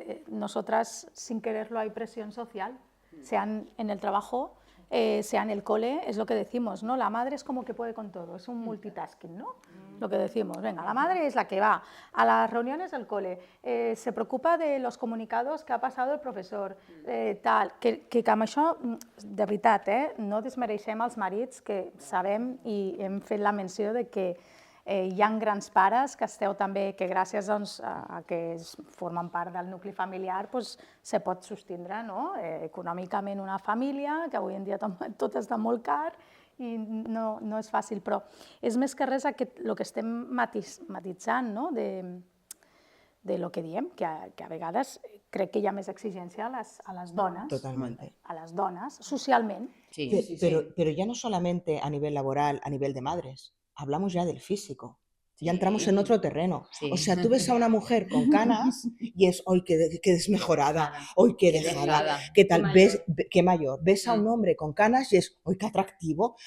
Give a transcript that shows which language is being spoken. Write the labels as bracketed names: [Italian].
[Spanish] Nosotras, sin quererlo, hay presión social, sean en el trabajo, sea en el cole, es lo que decimos, ¿no? La madre es como que puede con todo, es un multitasking, ¿no? Lo que decimos, venga, la madre es la que va a las reuniones del cole, se preocupa de los comunicados que ha pasado el professor, [Catalan] tal, que amb això, de veritat, no desmereixem els marits, que sabem i hem fet la menció de que hi ha grans pares que esteu també, que gràcies doncs, a que formen part del nucli familiar doncs, se pot sostindre, no? Econòmicament una família, que avui en dia tot està molt car i no és fàcil, però és més que res el que estem matitzant, no? De lo que diem, que a vegades crec que hi ha més exigència a les dones, [Spanish] Totalmente. [Catalan] a les dones, socialment. Sí, [Spanish] Pero ya no solamente a nivel laboral, a nivel de madres, hablamos ya del físico. Ya entramos en otro terreno. Sí. O sea, tú ves a una mujer con canas y es, ¡ay, qué desmejorada! ¡Ay, qué dejada! ¿Qué tal? ¿Ves qué mayor? Ves a un hombre con canas y es, ¡ay, qué atractivo!